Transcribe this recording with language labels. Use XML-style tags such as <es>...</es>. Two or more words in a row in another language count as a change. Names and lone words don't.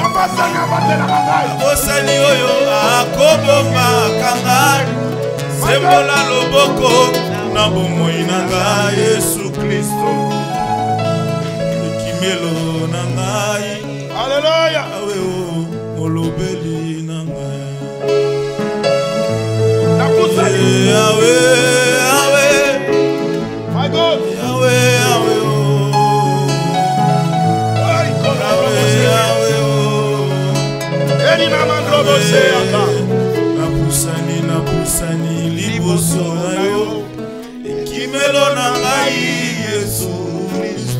<ln>Babosani oyo akoboma kangai. Sembola loboko na bomoi na ngai Yesu Kristo. Ekimelo na ngai. Alléluia. Awe o olobeli na ngai. Awe awe.</ln> <en>My God.</en> <ln>Awe awe o. Napusani liboso na yo. Ekimelo na ngai Yesu Kristo.</ln>